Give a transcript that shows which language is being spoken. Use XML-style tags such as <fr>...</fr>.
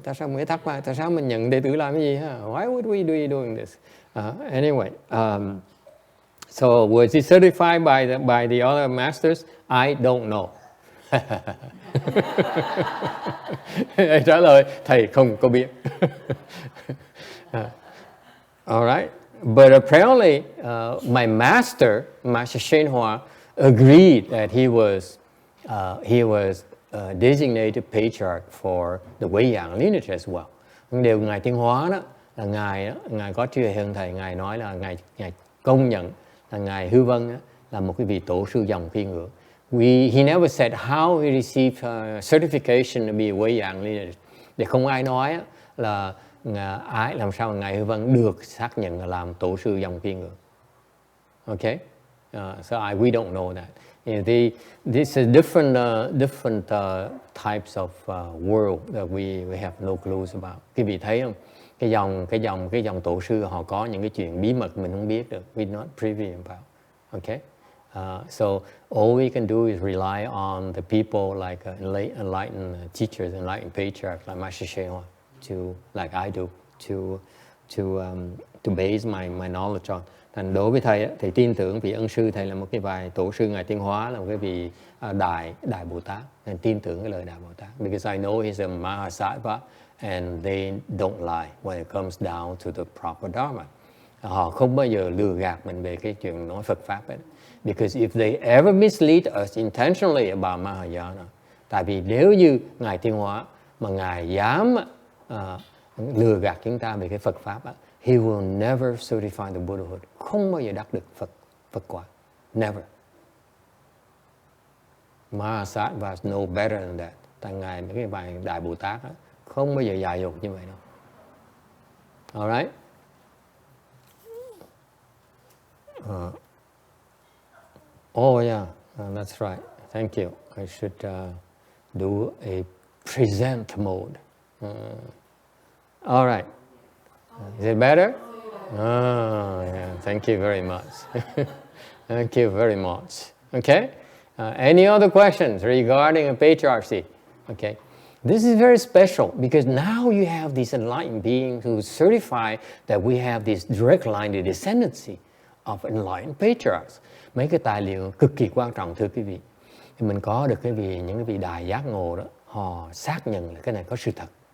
<vi>Tại sao mới thắc mắc? Tại sao mình nhận đệ tử làm cái gì ha?</vi> <en>Why would we be doing this? Anyway, so was he certified by the other masters? I don't know.</en> <vi>Trả lời thầy không có biết.</vi> <en>All right, but apparently my master, Master HsuanHua, agreed that he was designated patriarch for the Weiyang lineage as well.</en> <vi>Điều ngài Tiến Hóa đó là ngài có truyền hơn thầy, ngài nói là ngài công nhận là ngài Hư Vân đó, là một cái vị tổ sư dòng phi ngưỡng.</vi> <en>he never said how he received certification to be a Wei-yang lineage.</en> <vi>Để không ai nói là ai làm sao ngài Hư Vân được xác nhận là làm tổ sư dòng Kiên Ngưỡng.</vi> <en>Okay, so we don't know that. This is different types of world that we have no clues about.</en> <vi>Quý vị thấy không? Cái dòng tổ sư họ có những cái chuyện bí mật mình không biết được.</vi> <en>We're not privy about. Okay. So all we can do is rely on the people like enlightened teachers, enlightened patriarchs like Master HsuanHua, like I do, to base my knowledge on.</en> <vi>Thành đối với thầy thì tin tưởng vị ân sư thầy là một cái vài tổ sư ngài Tiến Hóa, là một cái vị đại Bồ Tát, nên tin tưởng cái lời đại Bồ Tát.</vi> <en>Because I know he's a Mahakashyapa and they don't lie when it comes down to the proper Dharma.</en> <vi>Họ không bao giờ lừa gạt mình về cái chuyện nói Phật pháp ấy.</vi> <en>Because if they ever mislead us intentionally about Mahayana,</en> <vi>tại vì nếu như ngài Tiến Hóa mà ngài dám lừa gạt chúng ta về cái Phật pháp á,</vi> <en>he will never certify the Buddhahood.</en> <vi>Không bao giờ đắc được Phật quả.</vi> <en>Never. Mahasattvas know better than that. Tại ngài mấy cái bài đại Bồ Tát á, không bao giờ dạy dột như vậy đâu. Alright. Oh yeah, that's right. Thank you. I should do a present mode. All right. Is it better? Oh, yeah. Thank you very much. Thank you very much. Okay. Any other questions regarding a patriarchy? Okay. This is very special because now you have these enlightened beings who certify that we have this direct line of descendancy of enlightened patriarchs.</en> <vi>Mấy cái tài liệu cực kỳ quan trọng thưa quý vị. Thì mình có được những cái vị đại giác ngộ đó, họ xác nhận là cái này có sự thật.</vi>